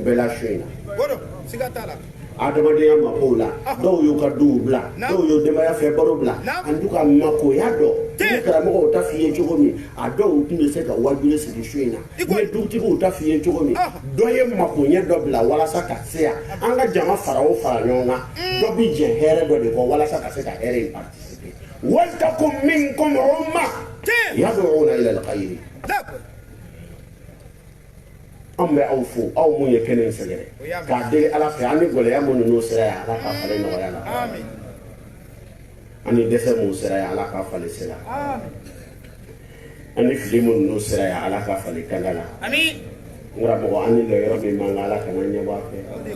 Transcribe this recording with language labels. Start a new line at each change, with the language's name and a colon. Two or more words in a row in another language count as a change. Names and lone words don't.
Bambara: bɛɛ la su in na adamadenya makow la dɔw y'u ka duw bila dɔw y'u denbaya fɛ baro bila an t'u ka makoya dɔn ni karamɔgɔw ta f'i ye cogo min a dɔw tun bɛ se ka wajuli sigi su in na ni dugutigiw ta f'i ye cogo min dɔ ye makoɲɛ dɔ bila walasa ka se yan an ka jama fara o fara ɲɔgɔn kan dɔ bi jɛ hɛrɛ dɔ de kɔ walasa ka se ka hɛrɛ in participer
Arabic: ولتكن منكم أمة يدعون إلى الخير
Bambara: an bɛ aw fo aw mun ye kɛnɛ in sɛgɛrɛ k'a deli ala fɛ an ni gɛlɛya minnu n'o sera yan ala k'a falen nɔgɔya la an ni dɛsɛ mun sera yan ala k'a falen sera an ni fili minnu n'o sera yan ala k'a falen kanda la n karamɔgɔ an ni lɔyɔrɔ min man kan ala kana ɲɛbɔ a fɛ